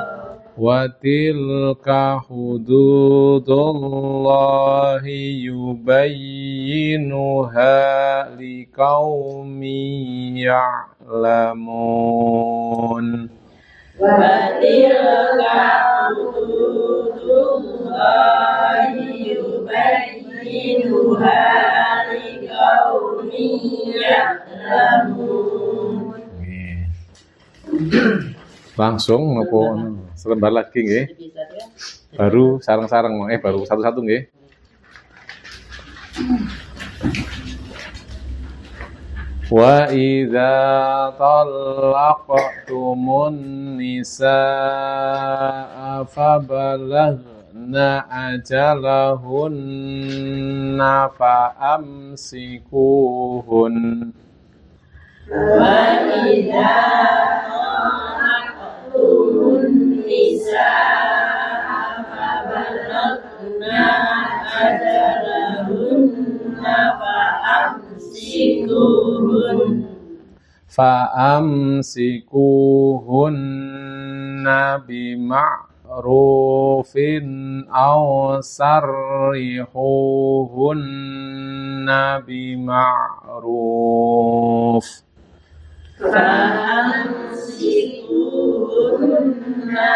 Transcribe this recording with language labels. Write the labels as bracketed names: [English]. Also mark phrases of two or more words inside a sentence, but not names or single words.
[Arabic] وتلك حدود الله يبينها لقوم يعلمون. وتلك حدود الله يبينها لقوم يعلمون. [Indonesian] Langsung nopo selembar lagi nggih. Baru sareng-sareng baru satu-satu nggih. [Arabic] وإذا طلقتم النساء فبلغن أجلهن فأمسكوهن. وإذا النساء فبلغنا أجلهن فأمسكوهن بمعروف أو سرحوهن بمعروف فأمسكوهن